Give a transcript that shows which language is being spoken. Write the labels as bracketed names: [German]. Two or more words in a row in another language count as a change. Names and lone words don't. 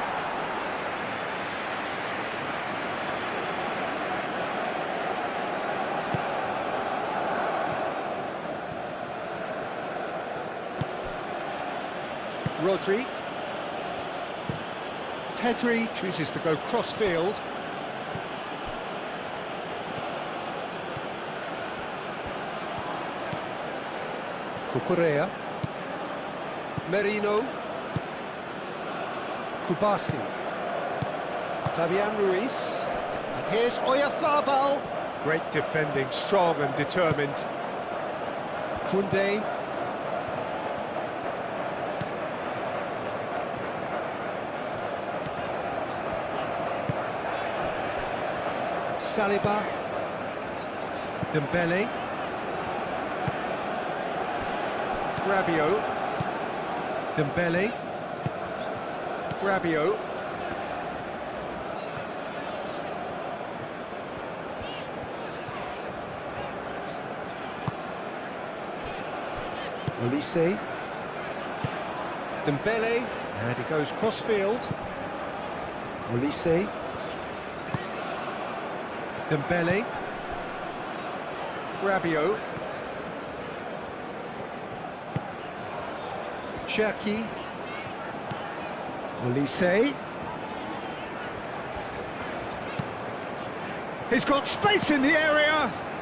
[English] Rodri. Pedri chooses to go cross-field. Cucurella. Merino. Kubasi. Fabian Ruiz. And here's Oyarzabal. Great defending, strong and determined. Koundé. Saliba. Dembele. Rabiot. Dembele. Rabiot. Olise. Dembele. And he goes cross-field. Olise. Dembele. Rabiot. Cherki. Olise. He's got space in the area.